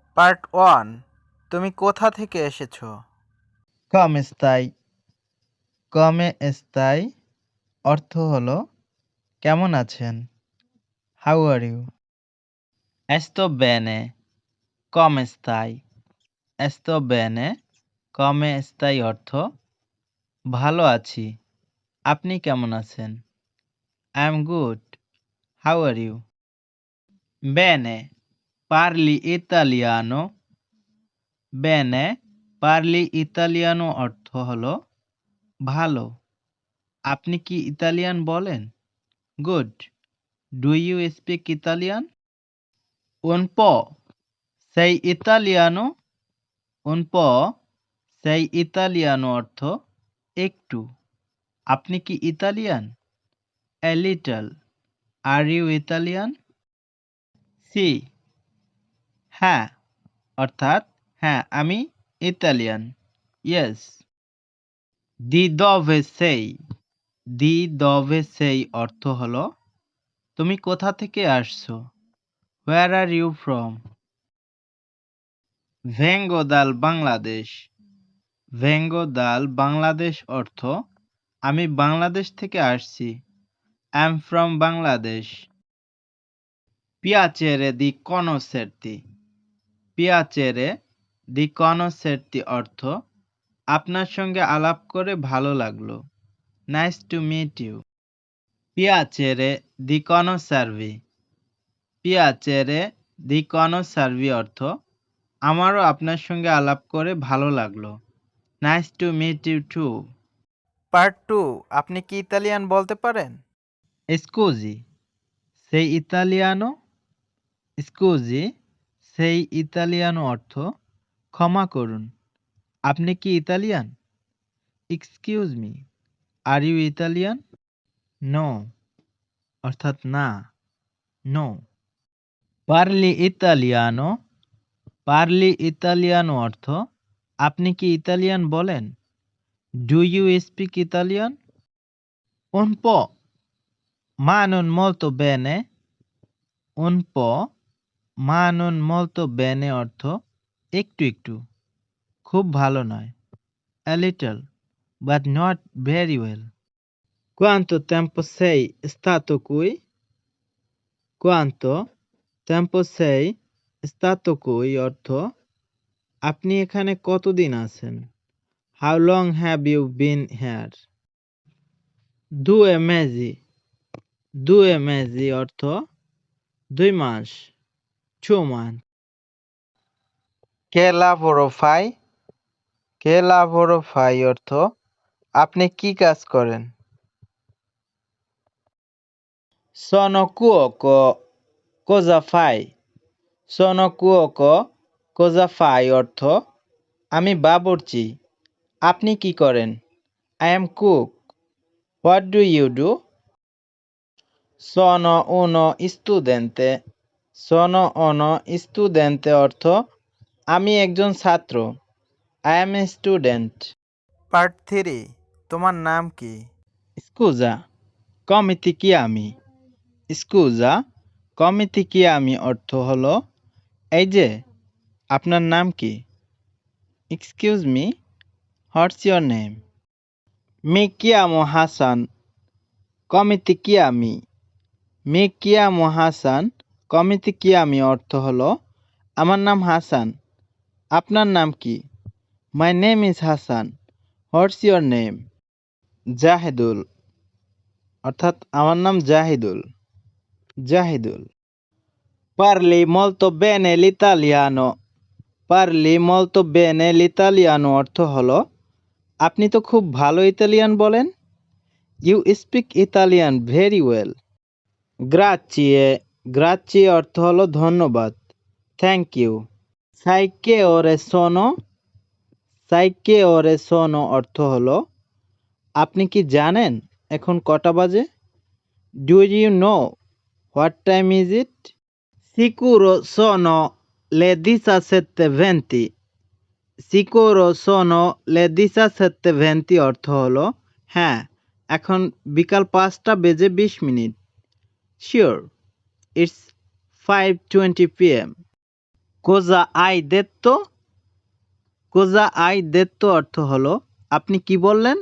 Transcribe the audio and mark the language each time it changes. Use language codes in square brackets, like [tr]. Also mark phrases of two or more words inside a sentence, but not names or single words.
[bn] পার্ট 1। তুমি কোথা থেকে এসেছো? [it] come estai? come estai [bn] অর্থ হলো কেমন আছেন? [en] How are you? [it] Esto bene. Come stai? Esto bene. Come stai [bn] অর্থ ভালো আছি। আপনি কেমন আছেন? [en] I am good. How are you? [it] Bene. Parli italiano? Bene. Parli italiano [bn] অর্থ হলো ভালো। আপনি কি ইতালিয়ান বলেন? [en] Good. Do you speak Italian? [it] Un po'. Sei italiano? Un po'. Sei italiano [bn] অর্থ একটু। আপনি কি ইতালিয়ান? [en] A little. Are you Italian? [it] Si. [bn] হ্যাঁ অর্থাৎ হ্যাঁ আমি ইতালিয়ান। [it] Yes. Di dove sei? Di dove sei [bn] অর্থ হলো তুমি কোথা থেকে আসছো? [en] Where are you from? [it] Vengo dal Bangladesh. Vengo dal Bangladesh [bn] অর্থ আমি বাংলাদেশ থেকে আসছি। [en] I am from Bangladesh. [it] Piacere di conoscerti. Piacere di conoscerti [bn] অর্থ আপনার সঙ্গে আলাপ করে ভালো লাগলো। [en] Nice to meet you. [it] Piacere di conoscervi. Piacere di conoscervi [bn] অর্থ আমারও আপনার সঙ্গে আলাপ করে ভালো লাগলো। [en] Nice to meet you too. [bn] পার্ট 2। আপনি কি ইতালিয়ান বলতে পারেন? [it] Scusi, sei italiano? Scusi, sei italiano [bn] অর্থ ক্ষমা করুন আপনি কি ইতালিয়ান? [en] Excuse me, are you Italian? [bn] No অর্থাৎ না। No. [it] Parli italiano? Parli italiano [bn] অর্থ আপনি কি ইতালিয়ান বলেন? [en] Do you speak Italian? [it] Un po', ma non molto bene. Un po', ma non molto bene [bn] অর্থ একটু একটু খুব ভালো নয়। [en] A little, but not very well. [it] Quanto tempo sei stato qui? Quanto tempo sei stato qui [bn] অর্থ আপনি এখানে কতদিন আছেন? [en] How long have you been here? [it] Due mesi. Due mesi [bn] অর্থ 2 মাস। [en] 2 months. [it] Che lavoro fai? Che lavoro fai [bn] অর্থ আপনি কি কাজ করেন? [it] Sono cuoco. Cosa fai? Sono cuoco. Cosa fai [bn] অর্থ আমি বাবুর্চি। আপনি কি করেন? [en] I am cook. What do you do? [it] Sono uno studente. Sono uno studente [bn] অর্থ আমি একজন ছাত্র। [en] I am a student. [bn] পার্ট 3। তোমার নাম কি? [it] Scusa, come ti chiami? Scusa, come ti chiami [bn] অর্থ হলো এই যে আপনার নাম কি? [en] Excuse me, what's your name? [it] Mi chiamo Hasan. Come ti chiami? Mi chiamo Hasan. Come ti chiami [bn] অর্থ হলো আমার নাম হাসান। আপনার নাম কি? [en] My name is Hasan. What's your name? [bn] জাহিদুল অর্থাৎ আমার নাম জাহিদুল। জাহিদুল। [it] Parli molto bene l'italiano. Parli molto bene l'italiano [bn] অর্থ হলো আপনি তো খুব ভালো ইতালিয়ান বলেন। [en] You speak Italian very well. [it] Grazie. Grazie [bn] অর্থ হলো ধন্যবাদ। [en] Thank you. [it] Sai che ore sono? Sai che ore sono [bn] অর্থ হলো আপনি কি জানেন এখন কটা বাজে? [en] Do you know what time is it? [it] Sicuro sono le 17:20. Sicuro sono le 17:20 [bn] অর্থ হলো হ্যাঁ এখন বিকাল 5টা বেজে 20 মিনিট। [en] Sure, it's 5:20 p.m. [it] Cosa hai detto, cosa hai detto [bn] অর্থ হলো আপনি কি বললেন?